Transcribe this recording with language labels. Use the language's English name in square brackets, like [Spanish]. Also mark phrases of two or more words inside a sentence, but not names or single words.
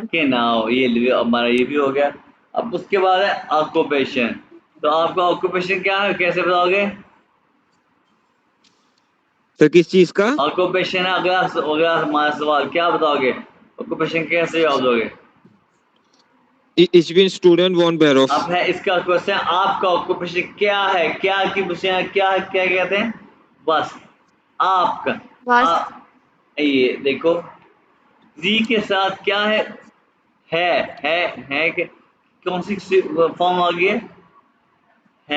[Hindi] के नाम, ये हमारा ये भी हो गया। अब उसके बाद है ऑक्यूपेशन। तो आपका ऑक्यूपेशन क्या है, कैसे बताओगे? सर किस चीज का? ऑक्यूपेशन है, अगला हमारा सवाल क्या बताओगे? ऑक्यूपेशन कैसे जवाब दोगे? [German] Ich bin Student von Beruf। [Hindi] अब है इसका क्वेश्चन, आपका ऑक्यूपेशन क्या है? क्या की पूछे, क्या क्या कहते हैं? बस आपका। बस। ये देखो, जी के साथ क्या है? है कि कौन सी फॉर्म आ गई है?